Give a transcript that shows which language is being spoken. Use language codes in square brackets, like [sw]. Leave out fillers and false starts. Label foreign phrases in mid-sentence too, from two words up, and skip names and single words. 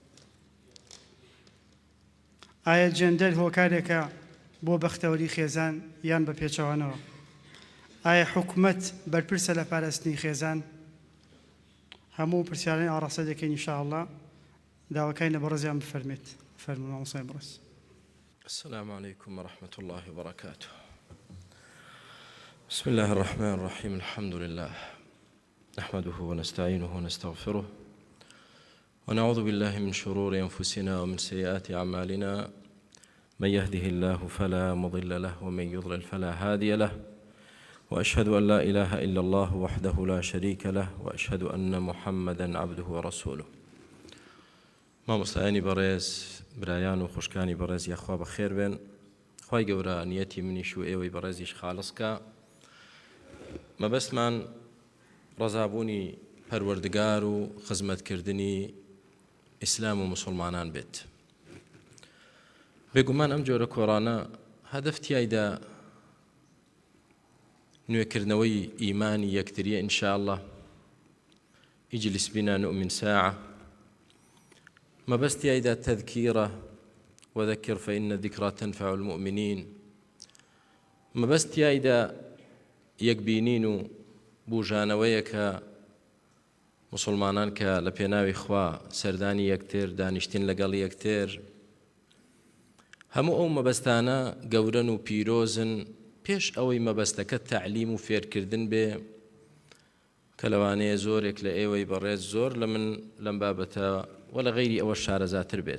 [ckb] ئایا جێندەر هۆکارێکە بۆ بەختەوەری خێزان یان بە پێچەوانەوە؟ ئایا حکومەت بەرپرسە لە پاراستنی خێزان؟ هەموو پرسیارانی ئاڕاستە دەکەین ئینشاءالله. داواکەین لە بەڕێزیان بفەرمێت. فەرموو مامۆستای بەڕێز. [ar] السلام عليكم ورحمة الله وبركاته. بسم الله الرحمن الرحيم الحمد لله نحمده ونستعينه ونستغفره ونعوذ بالله من شرور أنفسنا ومن سيئات أعمالنا من يهده الله فلا مضل له ومن يضلل فلا هادي له وأشهد أن لا إله إلا الله وحده لا شريك له وأشهد أن محمدا عبده ورسوله. [ckb] مامۆستایانی بەڕێز برایان و خوشکانی بەڕێز یاخوا بەخێر بێن. خوای گەورە نیەتی منیش و ئێوەی بەڕێزیش خاڵسکە. مەبەستمان ڕەزابوونی پەروەردگار و خزمەتکردنی ئیسلام و موسڵمانان بێت. بێگومان ئەم جۆرە کۆڕانە هەدەف تیایدا نوێکردنەوەی ئیمانی یەکتریە ئینشاءالله. [ar] اجلس بنا نؤمن ساعة. [ckb] مەبەستی ئایدا تەذکیرە [ar] وذكر فإن الذكرى تنفع المؤمنين. [ckb] مەبەستی ئایدا یەکبینین و بوژانەوەیە کە مسلمانان کە لە پێناوی خوا سەردانی یەکتر دانیشتین لەگەڵ یەکتر هەموو ئەو مەبەستانە گەورەن و پیرۆزن پێش ئەوەی مەبەستەکە تەعلیم و فێرکردن بێ کە لەوانەیە زۆرێک لە ئێوەی بەڕێز زۆر لە من لەم بابەتە و لە غەیری ئەوە شارەزاتر بێت.